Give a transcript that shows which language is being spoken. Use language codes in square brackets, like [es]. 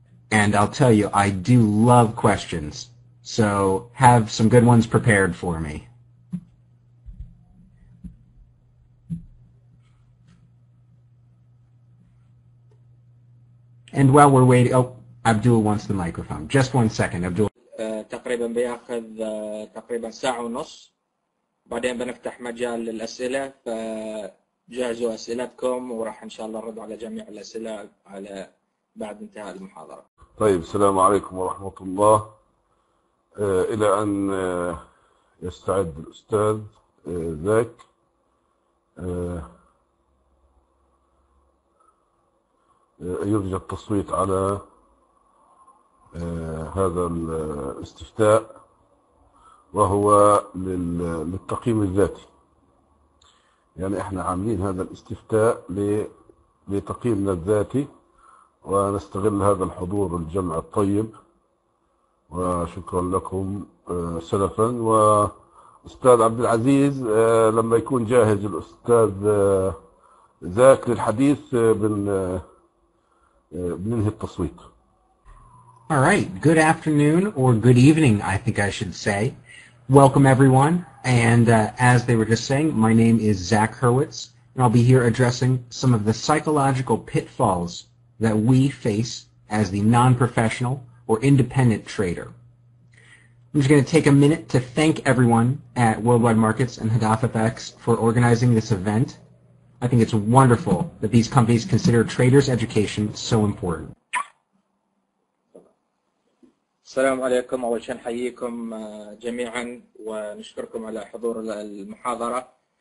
[en] And I'll tell you, I do love questions, so have some good ones prepared for me. And while we're waiting, oh, Abdul wants the microphone. Just 1 second, Abdul. [ar] تقريبا بياخذ تقريبا ساعة ونص، بعدين بنفتح مجال للأسئلة، فجهزوا أسئلتكم وراح إن شاء الله نرد على جميع الأسئلة على بعد انتهاء المحاضرة. طيب، السلام عليكم ورحمة الله. إلى أن يستعد الأستاذ ذاك، يرجى التصويت على هذا الاستفتاء، وهو للتقييم الذاتي. يعني احنا عاملين هذا الاستفتاء لتقييمنا الذاتي، ونستغل هذا الحضور الجمع الطيب، وشكرا لكم سلفا. وأستاذ عبد العزيز لما يكون جاهز الأستاذ ذاك للحديث بننهي التصويت. [en] All right. Good afternoon, or good evening, I think I should say. Welcome, everyone. And as they were just saying, my name is Zach Hurwitz, and I'll be here addressing some of the psychological pitfalls that we face as the non-professional or independent trader. I'm just going to take a minute to thank everyone at Worldwide Markets and Hadaf FX for organizing this event. I think it's wonderful that these companies consider traders' education so important. [ar] السلام عليكم. أول شيء نحييكم جميعا ونشكركم على حضور المحاضرة.